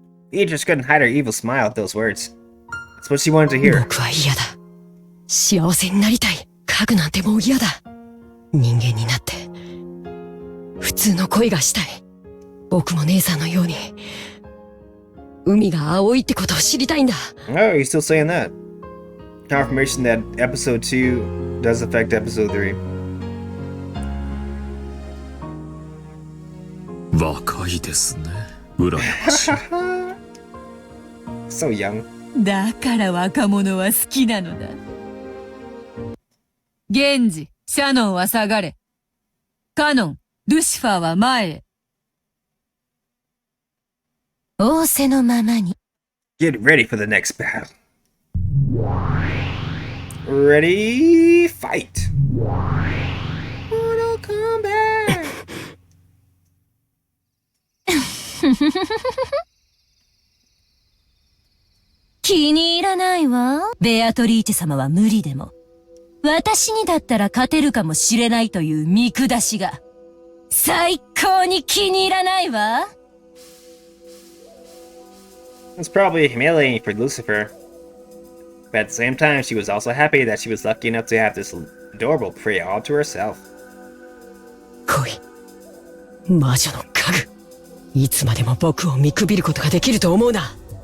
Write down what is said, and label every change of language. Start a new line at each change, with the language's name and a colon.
English: Beatrice couldn't hide her evil smile at those words. That's what she wanted to hear.
Japanese: 僕は嫌だ。幸せになりたい。家具なんてもう嫌だ。人間になって普通の恋がしたい。僕も姉さんのように海が青いってことを知りたいんだ。
English: Oh, you're still saying that. Confirmation that episode 2 does affect episode 3.
Japanese: 若いですね。羨ましい。
English: So young.
Japanese: だから若者は好きなのだ。源氏、シャノンは下がれ。カノン、ルシファーは前へ。仰せのままに。
English: Get ready for the next battle. Ready, fight. Mortal Kombat.
Japanese: 気に入らないわ。ベアトリーチェ様は無理でも。私にだったら勝てるかもしれないという見下しが。最高に気に入らないわ。
English: It's probably humiliating for Lucifer. But at the same time, she was also happy that she was lucky enough to have this adorable prey all to herself.
Japanese: 恋。魔女の家具。いつまでも僕を見くびることができると思うな。